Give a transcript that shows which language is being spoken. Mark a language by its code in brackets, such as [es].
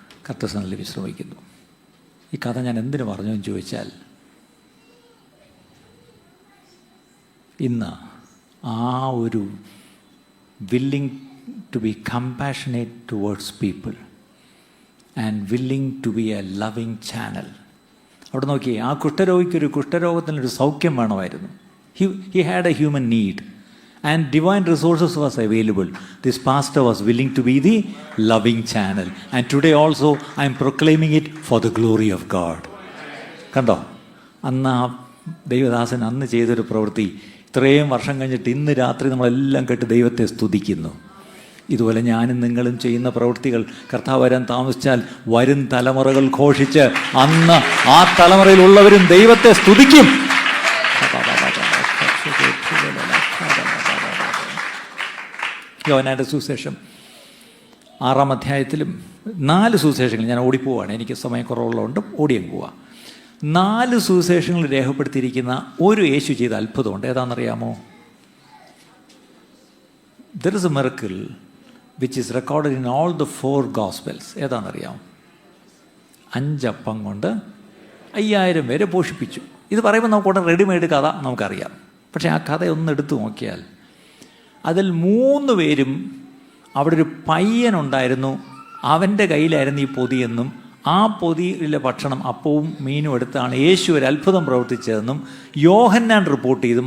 [ml] കർത്തസനിൽ വിശ്രമിക്കുന്നു. ഈ കഥ ഞാൻ എന്തിനു പറഞ്ഞു എന്ന് ചോദിച്ചാൽ, ഇന്ന് ആ ഒരു [en] Willing to be compassionate towards people and willing to be a loving channel. [ml] അവിടെ നോക്കിയേ, ആ കുഷ്ഠരോഗിക്കൊരു കുഷ്ഠരോഗത്തിനൊരു സൗഖ്യം വേണമായിരുന്നു. [en] He had a human need and divine resources was available. This pastor was willing to be the loving channel, and today also I am proclaiming it for the glory of God. [ml] കണ്ടോ, അന്ന് ആ ദൈവദാസൻ അന്ന് ചെയ്തൊരു പ്രവൃത്തി ഇത്രയും വർഷം കഴിഞ്ഞിട്ട് ഇന്ന് രാത്രി നമ്മളെല്ലാം കേട്ട് ദൈവത്തെ സ്തുതിക്കുന്നു. ഇതുപോലെ ഞാനും നിങ്ങളും ചെയ്യുന്ന പ്രവൃത്തികൾ കർത്താവ് വരാൻ താമസിച്ചാൽ വരും തലമുറകൾ ഘോഷിച്ച് അന്ന് ആ തലമുറയിലുള്ളവരും ദൈവത്തെ സ്തുതിക്കും. യോഹന്നാന്റെ സുവിശേഷം 6-ാം അധ്യായത്തിലും 4 സുവിശേഷങ്ങൾ, ഞാൻ ഓടിപ്പോവാണ്, എനിക്ക് സമയക്കുറവുള്ളതുകൊണ്ട് ഓടിയും പോവാം. 4 സുവിശേഷങ്ങൾ രേഖപ്പെടുത്തിയിരിക്കുന്ന ഒരു യേശു ചെയ്ത അത്ഭുതമുണ്ട്. ഏതാണെന്നറിയാമോ? [en] There is a miracle which is recorded in all the 4 Gospels. [ml] ഏതാണെന്നറിയാമോ? 5 അപ്പം കൊണ്ട് 5000 പേരെ പോഷിപ്പിച്ചു. ഇത് പറയുമ്പോൾ നമുക്കോട്ടെ റെഡിമെയ്ഡ് കഥ നമുക്കറിയാം. പക്ഷേ ആ കഥയൊന്ന് എടുത്തു നോക്കിയാൽ അതിൽ 3 പേരും അവിടെ ഒരു പയ്യനുണ്ടായിരുന്നു, അവൻ്റെ കയ്യിലായിരുന്നു ഈ പൊതിയെന്നും ആ പൊതിയിലെ ഭക്ഷണം അപ്പവും മീനും എടുത്താണ് യേശു ഒരു അത്ഭുതം പ്രവർത്തിച്ചതെന്നും യോഹന്നാൻ റിപ്പോർട്ട് ചെയ്തു.